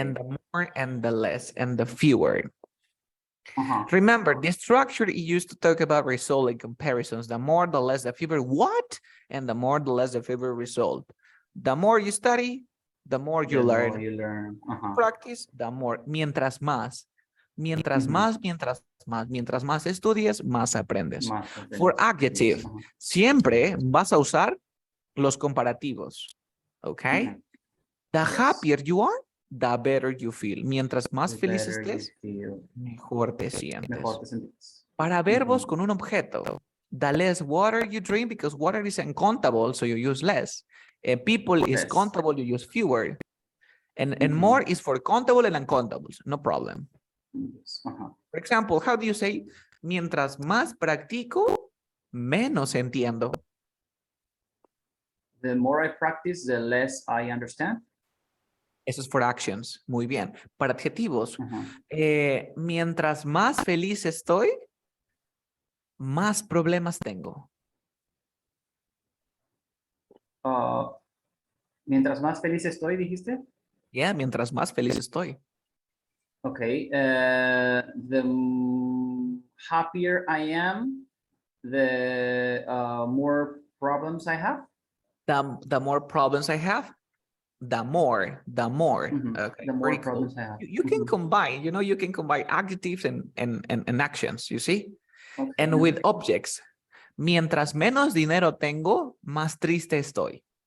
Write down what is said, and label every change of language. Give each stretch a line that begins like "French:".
English: And the more and the less and the fewer. Remember, the structure is used to talk about result and comparisons. The more, the less, the fewer. What? And the more, the less, the fewer result. The more you study, the more you learn. Practice, the more.
Spanish: Mientras más. Mientras más estudias, más aprendes.
English: For adjective, siempre vas a usar los comparativos. Okay? The happier you are, the better you feel.
Spanish: Mientras más feliz estés, mejor te sientes. Para verbos con un objeto,
English: the less water you drink, because water is uncountable, so you use less. People is countable, you use fewer. And more is for countable and uncountables, no problem. For example, how do you say,
Spanish: mientras más practico, menos entiendo?
English: The more I practice, the less I understand.
Spanish: Eso es
English: for actions.
Spanish: Muy bien. Para adjetivos, mientras más feliz estoy, más problemas tengo. Mientras más feliz estoy, dijiste?
English: Yeah,
Spanish: mientras más feliz estoy.
English: Okay. The happier I am, the more problems I have. The more problems I have, the more. Okay. The more problems I have. You can combine, you can combine adjectives and actions, you see? Okay. And with objects,
Spanish: mientras menos dinero tengo, más triste estoy.